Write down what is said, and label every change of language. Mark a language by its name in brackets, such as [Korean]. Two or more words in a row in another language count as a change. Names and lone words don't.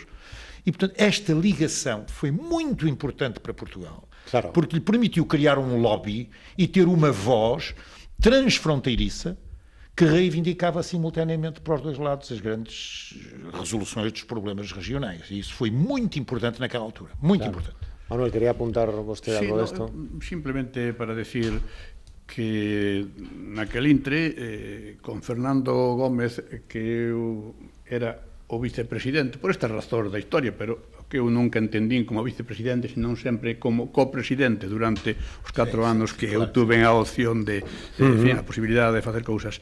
[Portuguese] E, portanto, esta ligação foi muito importante para Portugal, porque lhe permitiu criar um lobby e ter uma voz transfronteiriça que reivindicava simultaneamente para os dois lados as grandes resoluções dos problemas regionais. E isso foi muito importante naquela altura, muito importante. [Galician] Manuel, queria apuntar vostede algo disto? Simplemente para decir que naquel intre, con Fernando Gómez, que eu era o vicepresidente, por estas razóns da historia, pero que eu nunca entendín como vicepresidente, senón sempre como copresidente durante os 4 anos que eu tuve a opción de a posibilidade de facer cousas.